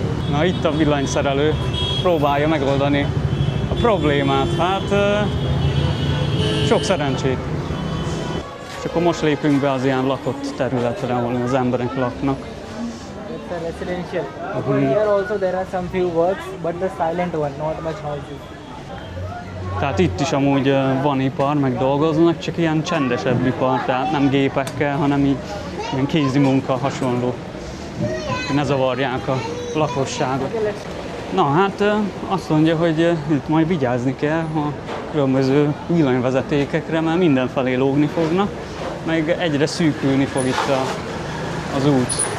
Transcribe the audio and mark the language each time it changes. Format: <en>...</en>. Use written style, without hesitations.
<hu>Na itt a villanyszerelő, próbálja megoldani a problémát. Hát sok szerencsét. És akkor most lépünk be az ilyen lakott területre, ahol az emberek laknak.</hu> <en>It's a residential. Here also there are some few works, but the silent one, not much noises.</en> <hu>Tehát itt is amúgy van ipar, meg dolgoznak, csak ilyen csendesebb ipar, tehát nem gépekkel, hanem így ilyen kézi munka hasonló. Ne zavarják a lakosságot. Na hát azt mondja, hogy itt majd vigyázni kell a különböző villanyvezetékekre, mert mindenfelé lógni fognak, meg egyre szűkülni fog itt az út.</hu>